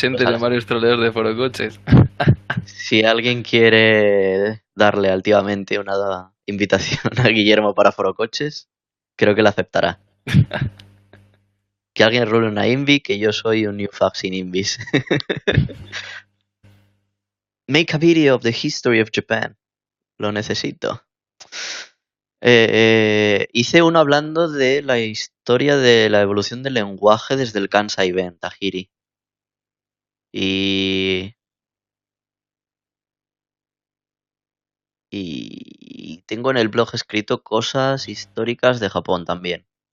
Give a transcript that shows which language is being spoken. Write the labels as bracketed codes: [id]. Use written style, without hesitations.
[es] presente en varios troleos de forocoches. si alguien quiere darle altivamente una invitación a Guillermo para forocoches, creo que la aceptará. Que alguien rule una invi, que yo soy un new fuck sin invis. [en] Make a video of the history of Japan. [es] Lo necesito. Hice uno hablando de la historia de la evolución del lenguaje desde el Kansai Ben, Tajiri. Y, y tengo en el blog escrito cosas históricas de Japón también.